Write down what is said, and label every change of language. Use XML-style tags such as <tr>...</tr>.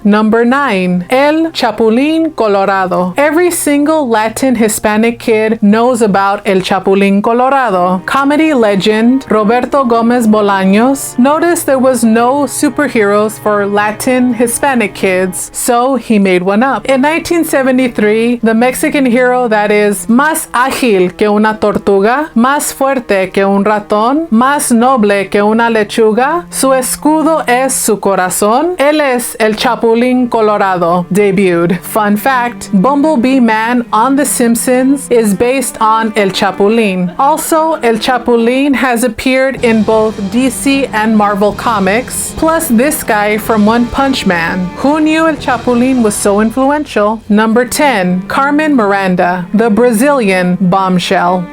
<en>Number 9, El Chapulin Colorado. Every single Latin Hispanic kid knows about El Chapulin Colorado. Comedy legend Roberto Gomez Bolaños noticed there was no superheroes for Latin Hispanic kids, so he made one up. In 1973, the Mexican hero that is</en> <es>más ágil que una tortuga, más fuerte que un ratón, más noble que una lechuga, su escudo es su corazón, él es el Chapulín Colorado,</es> <en>debuted. Fun fact, Bumblebee Man on The Simpsons is based on El Chapulín. Also, El Chapulín has appeared in both DC and Marvel Comics, plus this guy from One Punch Man. Who knew El Chapulín was so influential? Number 10, Carmen Miranda, the Brazilian bombshell.</en>